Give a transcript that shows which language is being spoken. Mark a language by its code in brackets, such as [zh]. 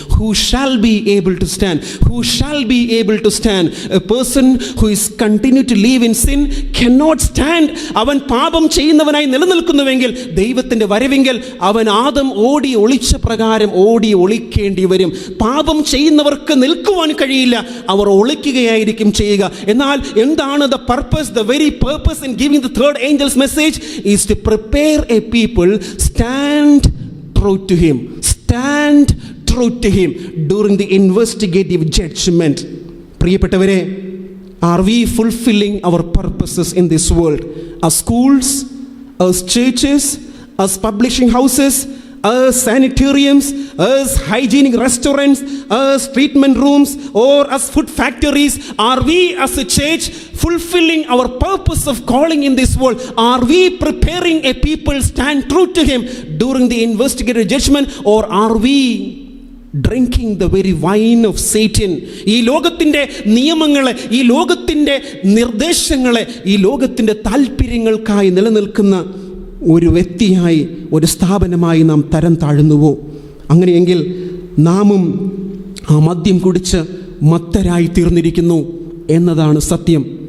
[en] Who shall be able to stand? Who shall be able to stand? A person who is continue to live in sin cannot stand. [ml] അവൻ പാപം ചെയ്യുന്നവനായി നിലനിൽക്കുന്നുവെങ്കിൽ ദൈവത്തിൻ്റെ വരവെങ്കിൽ അവൻ ആദം ഓടി ഒളിച്ച പ്രകാരം ഓടി ഒളിക്കേണ്ടി വരും. പാപം ചെയ്യുന്നവർക്ക് നിൽക്കുവാൻ കഴിയില്ല, അവർ ഒളിക്കുകയായിരിക്കും ചെയ്യുക. എന്നാൽ എന്താണ് [en] the purpose? The very purpose in giving the third angel's message is to prepare a people stand true to him. Stand true to him during the investigative judgment. പ്രിയപ്പെട്ടവരെ, are we fulfilling our purposes in this world? As schools, as churches, as publishing houses, as sanitariums, as hygienic restaurants, as treatment rooms, or as food factories, are we as a church fulfilling our purpose of calling in this world? Are we preparing a people stand true to him during the investigative judgment, or are we drinking the very wine of Satan? [ml] ഈ ലോകത്തിൻ്റെ നിയമങ്ങളെ, ഈ ലോകത്തിൻ്റെ നിർദ്ദേശങ്ങളെ, ഈ ലോകത്തിൻ്റെ താല്പര്യങ്ങൾക്കായി നിലനിൽക്കുന്ന ഒരു വ്യക്തിയായി, ഒരു സ്ഥാപനമായി നാം തരം താഴുന്നുവോ? അങ്ങനെയെങ്കിൽ നാമും ആ മദ്യം കുടിച്ച് മത്തരായി തീർന്നിരിക്കുന്നു എന്നതാണ് സത്യം.